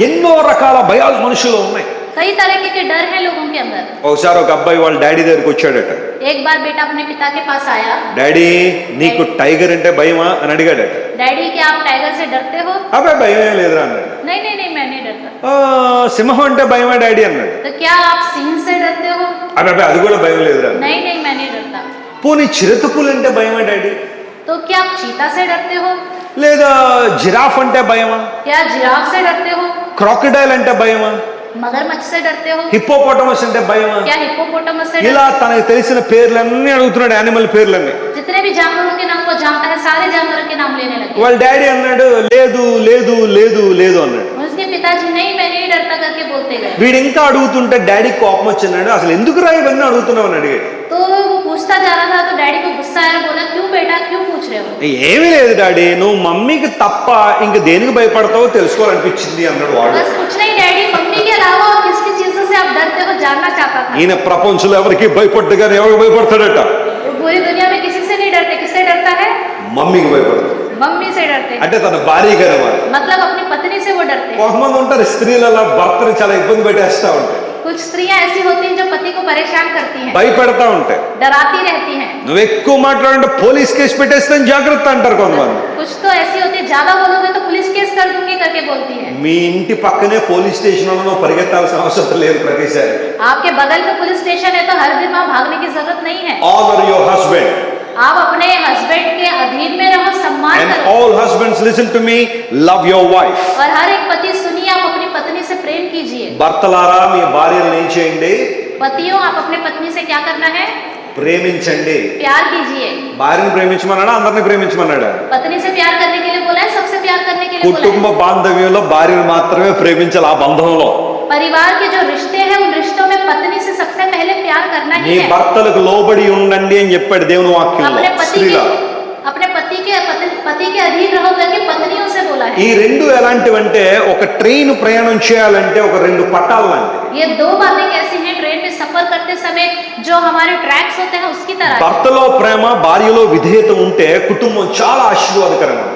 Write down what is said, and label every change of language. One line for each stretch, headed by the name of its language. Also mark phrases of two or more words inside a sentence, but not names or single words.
Telugu: ఎన్నో రకాల భయాలు మనుషులు ఉన్నాయి.
Hindi: कई तरह के डर है लोगों के अंदर।
Telugu: ఒకసారి ఒక అబ్బాయి వాళ్ళ డాడీ దగ్గరికి వచ్చాడట.
Hindi: एक बार बेटा अपने पिता के पास आया।
Telugu: డాడీ నీకు టైగర్ అంటే భయమా అని అడిగాడట.
Hindi: डैडी क्या आप टाइगर से डरते हो?
Telugu: అబ్బాయి భయం ఏం లేదురా అన్నాడు.
Hindi: नहीं नहीं नहीं, मैं नहीं डरता।
Telugu: సింహం అంటే భయమా డాడీ అన్నాడు.
Hindi: तो क्या आप सिंह से डरते हो?
Telugu: అబ్బాయి అది కూడా భయం లేదురా.
Hindi: नहीं नहीं, मैं नहीं डरता।
Telugu: పోనీ చిరుతపులు అంటే భయమా డాడీ?
Hindi: तो क्या आप चीता से डरते हो?
Telugu: లేదా జిరాఫ్ అంటే భయమా?
Hindi: क्या जिराफ से डरते हो?
Telugu: క్రాకడైల్ అంటే భయమా?
Hindi: मगरमच्छ से डरते हो?
Telugu: హిప్పోపోటమస్ అంటే భయమా?
Hindi: क्या हिप्पोपोटामस से
Telugu: ఇలా
Hindi: डरते
Telugu: తనకు తెలిసిన పేర్లన్నీ అడుగుతున్నాడు, యానిమల్ పేర్లన్నీ.
Hindi: हो? जितने भी जानवरों के नाम को जानता है सारे जानवरों के नाम लेने लगे।
Telugu: వాళ్ళ డాడీ అన్నాడు లేదు లేదు లేదు లేదు అన్నాడు.
Hindi: उसके पिताजी नहीं, मैं नहीं डरता करके बोलते गए।
Telugu: వీడు ఇంకా అడుగుతుంటే డాడీకి కోపం వచ్చినాడు. అసలు ఎందుకు రా ఇవన్నీ అడుగుతున్నావు అని అడిగాడు.
Hindi: तो वो पूछता जा रहा था तो डैडी को गुस्सा आया, बोला क्यों बेटा क्यों पूछ रहे हो?
Telugu: ఏమీ లేదు డాడీ, నువ్వు మమ్మీకి తప్ప ఇంక దేనికి భయపడతావో తెలుసుకోవాలనిపించింది అన్నాడు వాడు.
Hindi: बस कुछ नहीं डैडी, मम्मी के अलावा और किसकी चीजों से आप डरते हो जानना चाहता था।
Telugu: ఈయన ప్రపంచంలో ఎవరికి భయపడ్డు కానీ ఎవరికి భయపడతాడట?
Hindi: वो पूरी दुनिया में किसी से नहीं डरते, किससे डरता है?
Telugu: మమ్మీకి భయపడతాడు.
Hindi: मम्मी से डरते हैं।
Telugu: అంటే తన భార్యకి అనమాట.
Hindi: मतलब अपनी पत्नी से वो डरते हैं।
Telugu: కొంతమంది ఉంటారు స్త్రీలు అలా భర్తని చాలా ఇబ్బంది పెట్టేస్తా ఉంటాయి,
Hindi: कुछ स्त्रियां ऐसी होती हैं जो पति को परेशान करती हैं,
Telugu: భయపెడతా ఉంటాయి.
Hindi: डराती रहती हैं।
Telugu: నువ్వు ఎక్కువ మాట్లాడంటే పోలీస్ కేసు పెట్టేస్తాను జాగ్రత్త అంటారు కొంతమంది.
Hindi: कुछ तो ऐसी होती है, ज्यादा बोलोगे तो पुलिस केस कर दूंगी करके बोलती है।
Telugu: మీ ఇంటి పక్కనే పోలీస్ స్టేషన్ ఉన్న నువ్వు పరిగెత్తాల్సిన అవసరం లేదు ప్రతిసారి.
Hindi: आपके बगल में पुलिस स्टेशन है तो हर दिन वहां भागने की जरूरत नहीं है।
English: honour your husband
Hindi: आप अपने हस्बैंड के अधीन में रहो, सम्मान and करो।
English: all husbands listen to me, love your wife.
Hindi: और हर एक पति सुनिए, आप अपनी पत्नी से प्रेम कीजिए।
Telugu: భర్తలారా మీ భార్యలను ఏం చేయండి?
Hindi: पतियों, आप अपने पत्नी से क्या करना है?
Telugu: ప్రేమించండి.
Hindi: प्यार कीजिए।
Telugu: భార్యను ప్రేమించమన్నాడా అందరిని ప్రేమించమన్నాడా?
Hindi: पत्नी से प्यार करने के लिए बोला है, सबसे प्यार करने के लिए बोला
Telugu: కుటుంబ
Hindi: है।
Telugu: బాంధవ్యంలో భార్యను మాత్రమే ప్రేమించాలి. ఆ బంధంలో
Hindi: परिवार के जो रिश्ते हैं उन रिश्तों में पत्नी से सबसे पहले प्यार करना
Telugu: నీ
Hindi: ही है।
Telugu: భర్తలకు లోబడి ఉండండి అని చెప్పాడు దేవుని వాక్యంలో.
Hindi: अपने पति
Telugu: స్త్రీగా
Hindi: के पति के अधीन रहो करके पत्नियों से बोला है।
Telugu: ఈ రెండు ఎలాంటివంటే ఒక ట్రైన్ ప్రయాణం చేయాలంటే ఒక రెండు పట్టాలు లాంటివి.
Hindi: ये दो बातें कैसी हैं? ट्रेन में सफर करते समय जो हमारे ट्रैक्स होते हैं उसकी तरह है।
Telugu: భర్తలో ప్రేమ భార్యలో విధేయత ఉంటే కుటుంబం చాలా ఆశీర్వాదకరంగా ఉంటుంది.